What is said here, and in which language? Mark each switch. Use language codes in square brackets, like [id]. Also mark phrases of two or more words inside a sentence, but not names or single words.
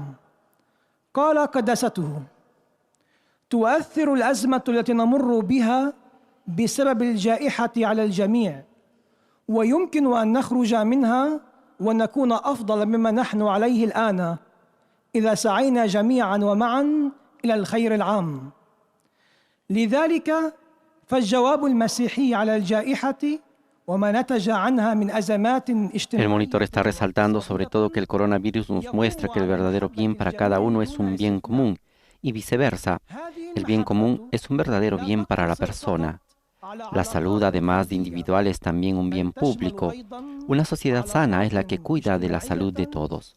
[ar] قال قداسته: تؤثر الأزمة التي نمر بها بسبب الجائحة على الجميع، ويمكن أن نخرج منها ونكون أفضل مما نحن عليه الآن إذا سعينا جميعا ومعا إلى الخير العام. لذلك فالجواب المسيحي على الجائحة وما نتج عنها من أزمات اجتماعية. [es] El monitor está resaltando sobre todo que el coronavirus nos muestra que el verdadero bien para cada uno es un bien común y viceversa. El bien común es un verdadero bien para la persona. La salud, además de individual, es también un bien público. Una sociedad sana es la que cuida de la salud de todos.